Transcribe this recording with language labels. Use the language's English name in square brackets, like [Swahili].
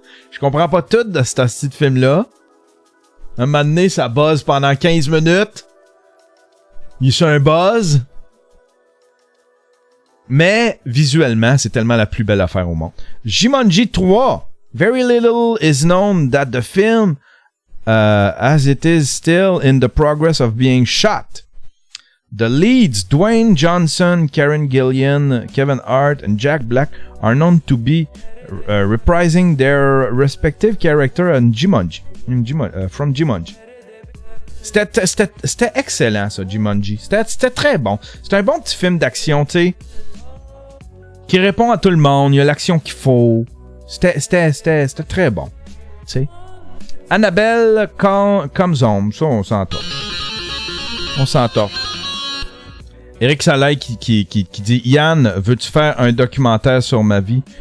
[French] Je comprends pas tout de ce petit film-là. Un moment donné, ça buzz pendant 15 minutes. Il est sur un buzz. Mais, visuellement, c'est tellement la plus belle affaire au monde. Jumanji 3. [English] Very little is known that the film, as it is still in the progress of being shot. The leads, Dwayne Johnson, Karen Gillian, Kevin Hart, and Jack Black, are known to be reprising their respective character in Jumanji, from Jumanji. [French] C'était excellent, ça, Jumanji. C'était très bon. C'est un bon petit film d'action, tu sais, qui répond à tout le monde. Il y a l'action qu'il faut. C'était très bon, tu sais. Annabelle Comes Home. Ça, on s'entorche. Eric Saleh qui dit « Yann, veux-tu faire un documentaire sur ma vie?